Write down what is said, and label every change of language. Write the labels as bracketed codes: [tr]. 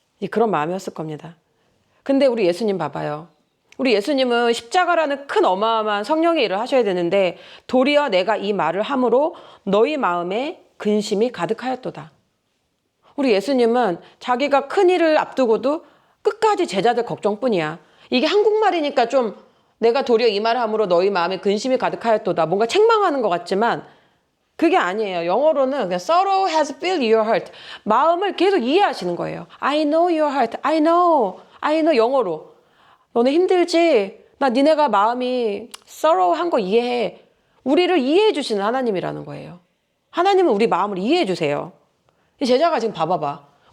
[ko] 그런 마음이었을 겁니다. 근데 우리 예수님 봐봐요. 우리 예수님은 십자가라는 큰 어마어마한 성령의 일을 하셔야 되는데 도리어 내가 이 말을 함으로 너희 마음에 근심이 가득하였도다. 우리 예수님은 자기가 큰 일을 앞두고도 끝까지 제자들 걱정뿐이야. 이게 한국말이니까 좀 내가 도리어 이 말을 함으로 너희 마음에 근심이 가득하였도다, 뭔가 책망하는 것 같지만 그게 아니에요. 영어로는 그냥 [en] sorrow has filled your heart. [ko] 마음을 계속 이해하시는 거예요. [en] I know your heart. I know. [ko] 영어로. 너네 힘들지? 나 니네가 마음이 sorrow한 거 이해해. 우리를 이해해 주시는 하나님이라는 거예요. 하나님은 우리 마음을 이해해 주세요. 이 제자가 지금 봐봐봐.